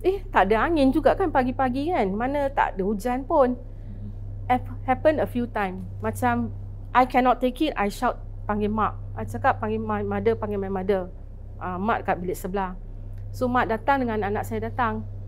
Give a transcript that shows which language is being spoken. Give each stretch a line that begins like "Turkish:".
Malay: Tak ada angin juga kan pagi-pagi kan. Mana tak ada hujan pun.
English: Happen a few time. Macam I cannot take it, I shout,
Malay: panggil mak.
English: I
Malay: cakap panggil
English: my mother.
Malay: Mak kat bilik sebelah. So mak datang dengan anak saya datang.